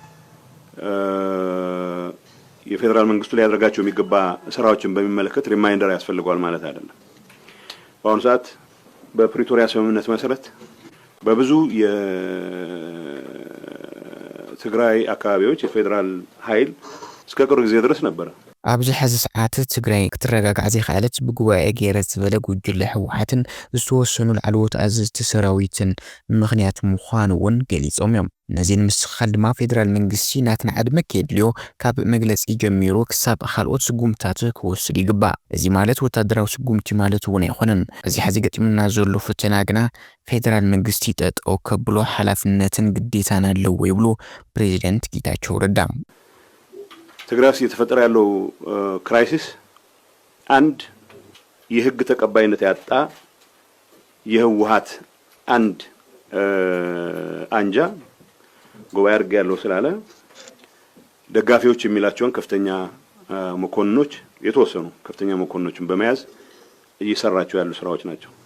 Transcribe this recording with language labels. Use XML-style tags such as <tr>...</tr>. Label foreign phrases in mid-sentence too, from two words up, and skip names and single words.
<am>የፌደራል መንግስቱ ሊያደርጋቸው የሚገባ ስራዎችን በሚመለከት ሪማይንደር ያስፈልጋል ማለት አይደለም። በአሁኑ ሰዓት በፕሪቶሪያ ስምምነት መሰረት በብዙ የትግራይ አካባቢዎች የፌደራል ኃይል እስከ ቅርብ ጊዜ ድረስ ነበር።</am> <ti>ኣብዚ ሕዚ ሰዓት ትግራይ ክትረጋጋዕ ዘይከኣለት ብጉባኤ ገይረት ዝበለ ጉጅለ ህወሓትን ዝተወሰኑ ላዕለዎት ኣዘዝቲ ሰራዊትን ምክንያት ምዃኑ እውን ገሊፆም እዮም ነዚ ንምስኻል ድማ ፌደራል መንግስቲ ናትና ዕድመ ከድልዮ ካብ መግለፂ ጀሚሩ ክሳብ ካልኦት ስጉምታት ክወስድ ይግባእ እዚ ማለት ወታደራዊ ስጉምቲ ማለት እውን ኣይኮነን እዚ ሕዚ ገጢምና ዘሎ ፈተና ግና ፌደራል መንግስቲ ጠጠው ከብሎ ሓላፍነትን ግዴታን ኣለዎ ይብሉ ፕሬዚደንት ጌታቸው ረዳ</ti> <am>ትግራይ ውስጥ እየተፈጠረ ያለው ክራይሲስ አንድ የህግ ተቀባይነት ያጣ የህወሓት አንድ አንጃ ጉባኤ አድርገ ያለው ስላለ ደጋፊዎች የሚላቸውን ከፍተኛ መኮንኖች የተወሰኑ ከፍተኛ መኮንኖችን በመያዝ እየሰራቸው ያሉ ስራዎች ናቸው።</am>